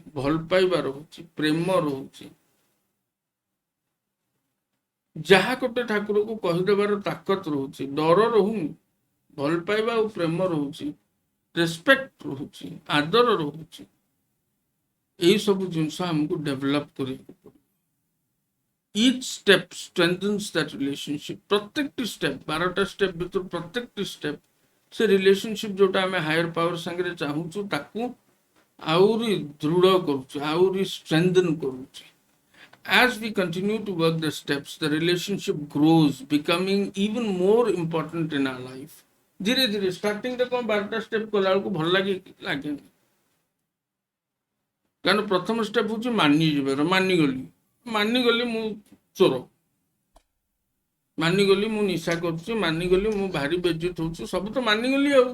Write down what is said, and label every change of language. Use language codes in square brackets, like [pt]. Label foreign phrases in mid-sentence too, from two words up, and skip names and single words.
[or] ଭଲ ପାଇବା ରହୁଛି, ପ୍ରେମ ରହୁଛି। ଯାହା ଗୋଟେ ଠାକୁରକୁ କହିଦେବାର ତାକତ ରହୁଛି, ଡର ରହୁନି। ଭଲ ପାଇବା ଆଉ ପ୍ରେମ ରହୁଛି, ରେସ୍ପେକ୍ଟ ରହୁଛି, ଆଦର ରହୁଛି। ଏଇ ସବୁ ଜିନିଷ ଆମକୁ ଡେଭଲପ କରିବାକୁ ପଡିବ। [en] each step strengthens that relationship. [or] ପ୍ରତ୍ୟେକଟି ଷ୍ଟେପ, 12ଟା ଷ୍ଟେପ ଭିତରୁ ପ୍ରତ୍ୟେକଟି ଷ୍ଟେପ ସେ ରିଲେସନସିପ ଯୋଉଟା ଆମେ [en] higher power [or] ସାଙ୍ଗରେ ଚାହୁଁଛୁ ତାକୁ ଆହୁରି ଦୃଢ କରୁଛୁ, ଆହୁରି strengthen କରୁଛୁ। [en] As we continue to work the steps, the relationship grows, becoming even more important in our life. [or] ଧୀରେ ଧୀରେ ଷ୍ଟାର୍ଟିଂରେ କଣ 12ଟା ଷ୍ଟେପ କଲା ବେଳକୁ ଭଲ ଲାଗେନି। କାରଣ ପ୍ରଥମ ଷ୍ଟେପ ହଉଛି ମାନିଯିବାର। ମାନିଗଲି ମୁଁ ଚୋର, ମାନିଗଲି ମୁଁ ନିଶା କରୁଛି, ମାନିଗଲି ମୁଁ ଭାରି ବେଜ୍ଜିତ ହଉଛି, ସବୁ ତ ମାନିଗଲି ଆଉ।